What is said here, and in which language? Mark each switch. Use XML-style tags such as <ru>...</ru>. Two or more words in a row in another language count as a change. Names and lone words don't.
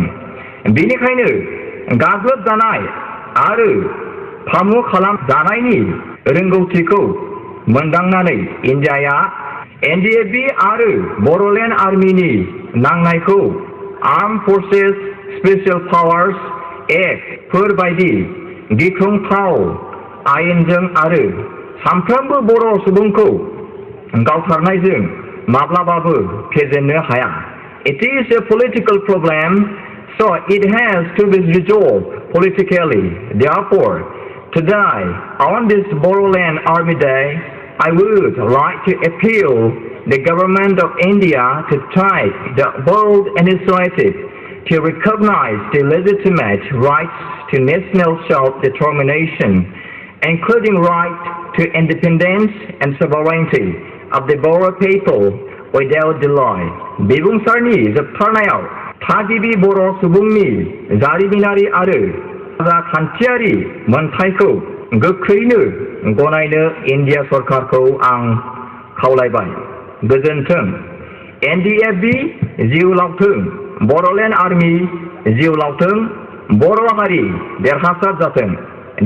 <brx>बेनिखायनो गाग्लोबजानाय आरो फामु खालामजानायनि रोंगौथिखौ मोनदांनानै इन्डियाया NDAB आरो बर'लेण्ड आर्मिनि नांनायखौ आर्म फर्सेस स्पेसियेल पावार्स एक्ट फोर बायदि गिख्रंथाव आयेनजों आरो साफ्रोमबो बर' सुबुंखौ गावथारनायजों माब्लाबाबो फेजेननो हाया।</brx> <en>It is a political problem, so it has to be resolved politically. Therefore, today, on this Boroland Army Day, I would like to appeal the government of India to take the bold initiative to recognize the legitimate rights to national self-determination, including right to independence and sovereignty of the Bora people without delay.</en> <brx>बिबुंसारनि जोबथारनायाव थागिबि बर' सुबुंनि जारिमिनारि आरो राजखान्थियारि मोनथायखौ गोख्रैनो गनायनो इन्डिया सरकारखौ आं खावलायबाय। गोजोन्थों। NDFB जिउ लावथों, बर'लेण्ड आर्मि जिउ लावथों, बर' हारि देरहासार जाथों।</brx>